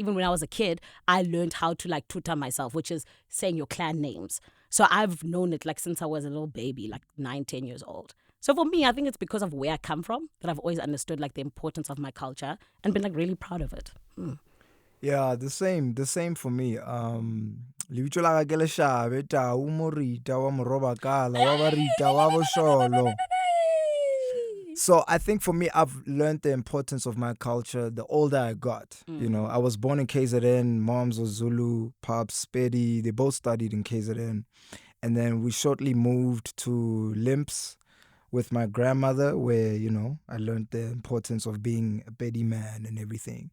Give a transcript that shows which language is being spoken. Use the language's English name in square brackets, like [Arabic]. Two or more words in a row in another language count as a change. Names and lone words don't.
[English] Even when I was a kid, I learned how to tutor myself, which is saying your clan names. So I've known it since I was a little baby, 9, 10 years old. So for me, I think it's because of where I come from that I've always understood the importance of my culture and been really proud of it. Yeah, the same for me. [Northern Sotho] Lebitso la ka ke Leshabe, Tau Morita wa Morobakala wa Barita wa Bosholo. [English] So I think for me, I've learned the importance of my culture the older I got. I was born in KZN. Moms was Zulu, pops Spedi. They both studied in KZN. And then we shortly moved to Limps with my grandmother, where, I learned the importance of being a Pedi man and everything.